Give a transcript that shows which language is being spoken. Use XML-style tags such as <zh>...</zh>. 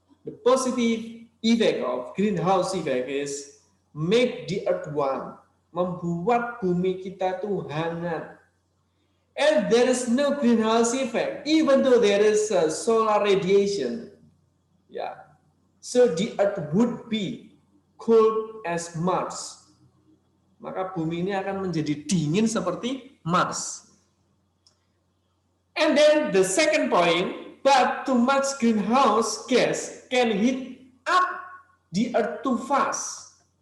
<en>The positive effect of greenhouse effect is make the Earth warm.</en> <id>Membuat bumi kita tuh hangat.</id> <en>And there is no greenhouse effect, even though there is solar radiation. Yeah. So the Earth would be cold as Mars.</en> <id>Maka bumi ini akan menjadi dingin seperti Mars.</id> <en>And then the second point, but too much greenhouse gas can heat up the Earth too fast.</en>